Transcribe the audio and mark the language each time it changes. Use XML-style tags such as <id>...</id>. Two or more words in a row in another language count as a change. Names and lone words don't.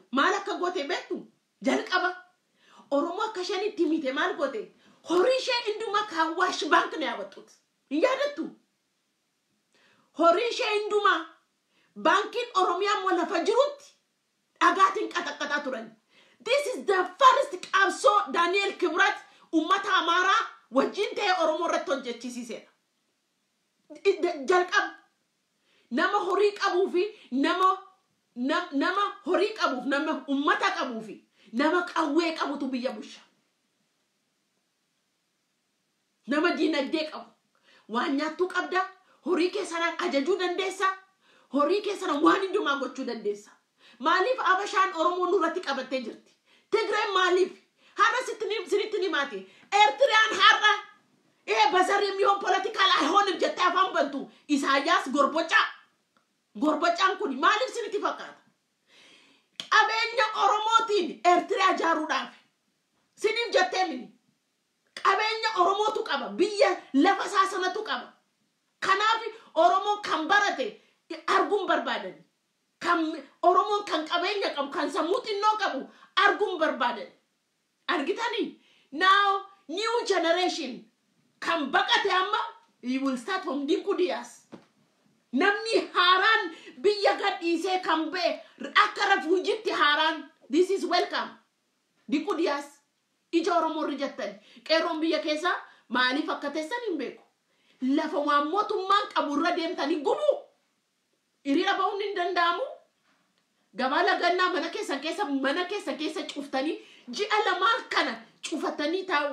<om>Maal akka goote beektu jalqaba Oromoo akka isheen itti mite maal goote horii ishee induma Awaash Bank na yaabatut. Hin yaadattu? Horii ishee induma bankiin Oromiyaa moo lafa jirutti dhagaatiin qaxaqaxaa turan.</om> <en>This is the first</en> <om>qabsoo Daniel Kibrat ummata Amaaraa wajjin ta'ee Oromoo irratti hojjechiisiseedha. Jalqaba nama horii qabuu fi nama horii qabuuf nama ummata qabuu fi nama qawwee qabutu biyya busha. Nama diinagdee qabu waan nyaattuu qabda horii keessan ajajuu dandeessa horii keessan waan hundumaa gochuu dandeessa. Maaliif Abashaan Oromoo nurratti qabattee jirti? Tigreen maaliif? Har'a sinitti himaati. Eertiriyaan har'a bazar</om> <am>የሚሆን ፖለቲካል አይሆንም</am> <om>jettee afaan bantu Isaayyaas gorbocaan kun maaliif sinitti fakkaata? Qabeenya Oromootiin Eertiriyaa jaaruudhaaf siniif jettee mini qabeenya Oromootu qaba biyya lafa saasanatu qaba. Kanaaf Oromoo kan barate arguun barbaadan kan Oromoon kan qabeenya qabu kan sammuu xinnoo qabu arguun barbaadan. Argitanii</om> <en>now new generation</en> <om>kan baqate amma</om> <en>you will start from Dinkudiyaas.</en> <om>Namni haaraan biyya gadhiisee kan ba'e akka refuujiitti haaraan</om> <en>this is welcome.</en> <om>Dinkudiyaas ija Oromoo rijattan qeerroon biyya keessa maaliif akka teessan hin beeku. Lafa waan mootummaan qabu irra deemtanii gubu hiriira ba'uun hin danda'amu. Gabaa lagannaa mana keessa cuftanii ji'a lamaan kana cufatanii taa'u.</om>